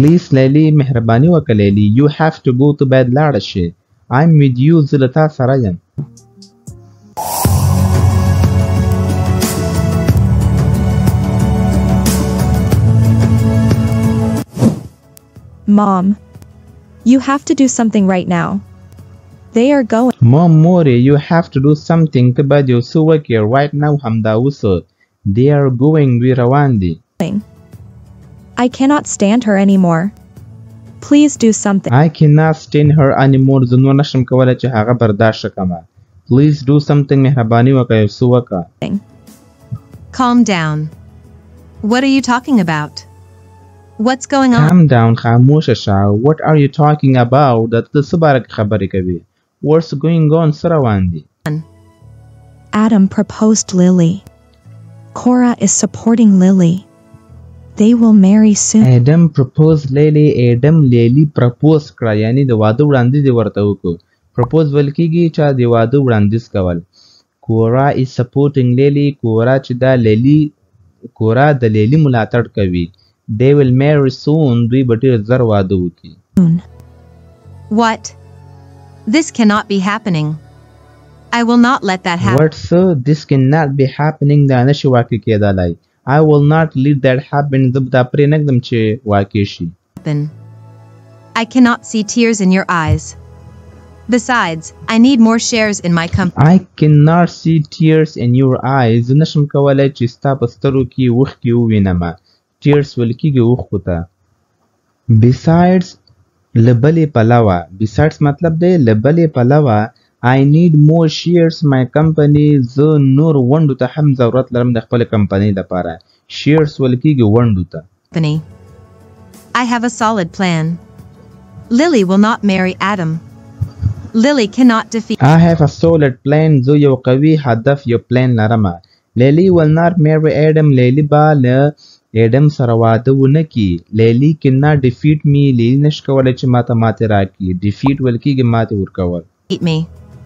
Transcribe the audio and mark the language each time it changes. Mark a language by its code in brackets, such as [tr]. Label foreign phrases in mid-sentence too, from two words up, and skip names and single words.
[en] Please, Lily. [ps] مهرباني وکړه لیلی. [en] You have to go. [ps] ته باید لاړه شې. [en] I'm with you. [ps] زه له تا سره یم. [en] Mom. You have to do something right now. They are going. Mom, more. You have to do something. [ps] ته باید یو څه وکړې [en] right now [ps] همدا اوس. [en] They are going. [ps] دوی روان دي. [en] I cannot stand her anymore. Please do something. I cannot stand her anymore. [ps] زه نور نشم کولی چې هغه برداشت کړم. [en] Please do something. [ps] مهرباني وکړه یو څه وکړه. [en] Calm down. What are you talking about? What's going on? Calm down. [ps] خاموشه شه. [en] What are you talking about? [ps] د ته څه باره کې خبرې کوي. [en] What's going on? [ps] څه روان دي. [en] Adam proposed Lily. Cora is supporting Lily. They will marry soon. [ps] Adam proposed Lily. Adam Lily propose کړه یعنی د واده وړاندیز ورته وکړو. Propose ویل کېږي چې د واده وړاندیز کول. [en] Cora is supporting Lily. [ps] Cora چې دا لیلی Cora د لیلی ملاتړ کوي. [en] They will marry soon. [ps] دوی به ډېر زر واده وکړي. [en] What? This cannot be happening. I will not let that happen. What, sir? This cannot be happening. [ps] دا نشي واقع کېدلی. [en] I will not let that happen. [ps] زه به دا پرې نږدم چې واقع شي. [en] I cannot see tears in your eyes. Besides, I need more shares in my company. I cannot see tears in your eyes. [ps] زه نشم کولی چې ستا په سترګو کې اوښکې ووینم. Tears ویل کېږي اوښکو ته. Besides له بلې پلوه. Besides مطلب دی له بلې پلوه. [en] I need more shares my company. [ps] زه نور ونډو ته هم ضرورت لرم د خپل کمپنۍ لپاره. Shares ویل کېږي ونډو ته. [en] I have a solid plan. Lily will not marry Adam. Lily cannot defeat. I have a solid plan. [ps] زه یو قوي هدف یو پلان لرم. [en] Lily will not marry Adam. [ps] Lily به له Adam سره واده ونه کړي. [en] Lily cannot defeat me. [ps] Lily نشي کولی چې ماته ماتې راکړي. Defeat ویل کېږي ماتې ورکول. [en] Me.